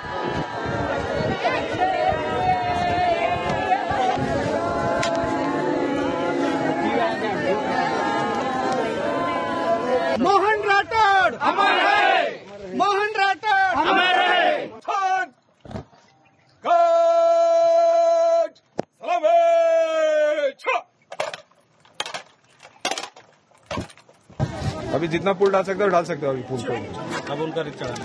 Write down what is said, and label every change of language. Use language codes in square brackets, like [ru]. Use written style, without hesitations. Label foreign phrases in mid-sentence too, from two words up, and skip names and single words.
[hi] मोहन राठोड़ अमर है, मोहन राठोड़ अमर है. अभी जितना पुल डाल सकते हो डाल सकते हो अभी पुल को। अब उनका रिक्शा